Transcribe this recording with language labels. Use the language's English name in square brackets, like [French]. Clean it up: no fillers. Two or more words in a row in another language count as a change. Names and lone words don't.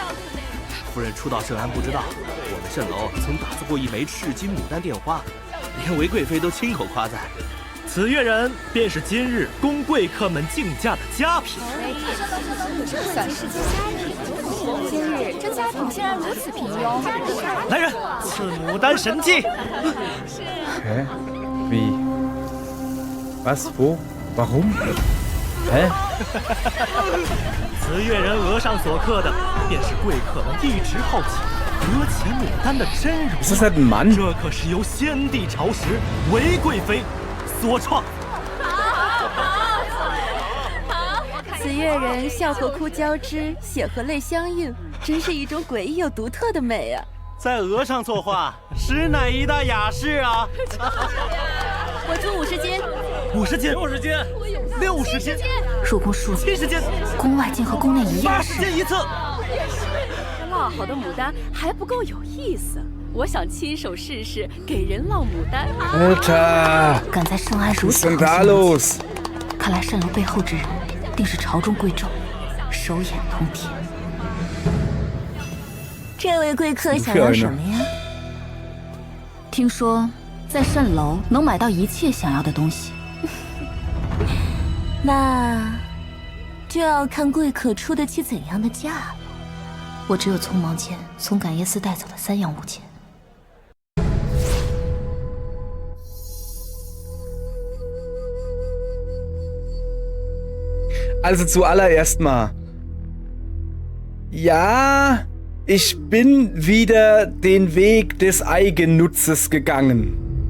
[Chinese] 夫人初到圣安不知道，我们蜃楼曾打造过一枚赤金牡丹钿花，连韦贵妃都亲口夸赞。此月人便是今日供贵客们竞价的佳品。算是佳品。今日这佳品竟然如此平庸。来人，赐牡丹神器。 [German] Hä? Wie? Was? Wo? Warum? Hä? [Chinese] 紫月人额上所刻的，便是贵客们一直好奇额前牡丹的真容。 [German] Ist das halt ein Mann? [Chinese] 这可是由先帝朝时韦贵妃所创。紫月人笑和哭交织，血和泪相映，真是一种诡异又独特的美啊！在额上作画，实乃一大雅事啊！我出50斤 50斤，60斤，60斤，入宫数 70斤，宫外竟和宫内一样 80斤一次。烙好的牡丹还不够有意思，我想亲手试试给人烙牡丹。 [German] Alter! [Chinese] 敢在圣安如 [German] Was [Chinese] 此 [German] ist denn [Chinese] 横 [German] da [Chinese] 行无 [German] los? [Chinese] 忌，看来蜃楼背后之人定是朝中贵胄，手眼通天。这位贵客想要什么呀？听说在蜃楼能买到一切想要的东西，那就要看贵客出得起怎样的价了。我只有匆忙间从感业寺带走的3样物件。 [German] Also zuallererst mal. Ja, ich bin wieder den Weg des Eigennutzes gegangen.